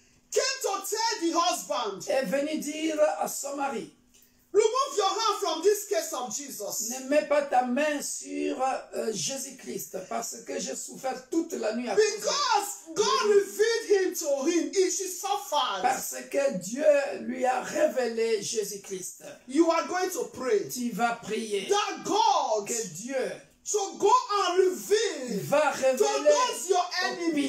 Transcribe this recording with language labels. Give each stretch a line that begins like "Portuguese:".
English: came to tell the husband,
French: est venue dire à son mari,
English: remove your hand from this case of Jesus.
French: ne mets pas ta main sur Jésus-Christ parce que j'ai souffert toute la nuit à cause de lui.
English: Because God revealed him to him. She suffered.
French: Parce que Dieu lui a révélé Jésus-Christ.
English: You are going to pray.
French: Tu vas prier
English: That God
French: que Dieu
English: to go and reveal
French: va
English: to
French: révéler
English: those your
French: au
English: enemies.